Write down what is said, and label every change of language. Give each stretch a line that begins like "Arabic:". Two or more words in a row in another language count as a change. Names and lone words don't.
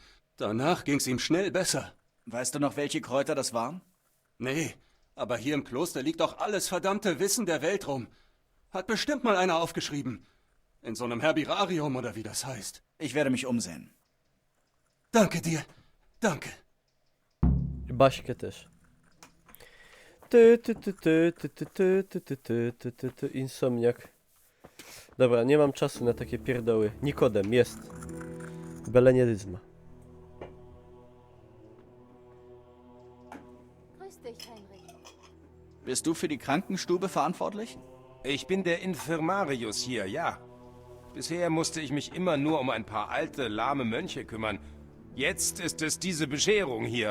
German: Danach ging's ihm schnell besser. Weißt du noch, welche Kräuter das waren? Nee, aber hier im Kloster liegt doch alles verdammte Wissen der Welt rum. Hat bestimmt mal einer aufgeschrieben. In so einem Herbirarium oder wie das heißt. Ich werde mich umsehen. Danke dir. Danke.
Polish: Baśkę też. Insomniak. Dobra, nie mam czasu na takie pierdoły. Nikodem, jest. Belenieryzma.
German: Grüß dich, Heinrich. Bist du für die Krankenstube verantwortlich? Ich bin der Infirmarius hier, ja. Bisher musste ich mich immer nur um ein paar alte, lahme Mönche kümmern. Jetzt ist es diese Bescherung hier.